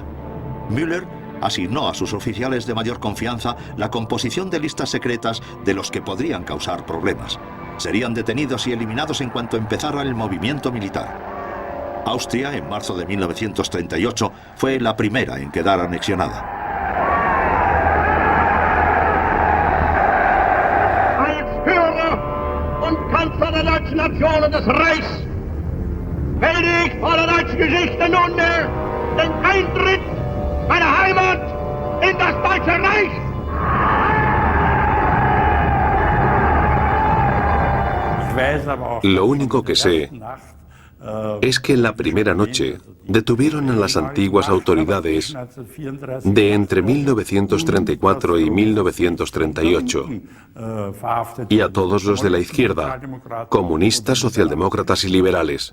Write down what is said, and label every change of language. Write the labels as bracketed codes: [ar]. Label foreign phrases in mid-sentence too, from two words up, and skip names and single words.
[es] Müller asignó a sus oficiales de mayor confianza la composición de listas secretas de los que podrían causar problemas. Serían detenidos y eliminados en cuanto empezara el movimiento militar. Austria, en marzo de 1938, fue la primera en quedar anexionada. [de] Kanzler der deutschen Nation und des Reichs melde ich vor der deutschen Geschichte nunmehr den Eintritt meiner Heimat in das Deutsche Reich. [es] Lo único que sé es que en la primera noche detuvieron a las antiguas autoridades de entre 1934 y 1938 y a todos los de la izquierda, comunistas, socialdemócratas y liberales.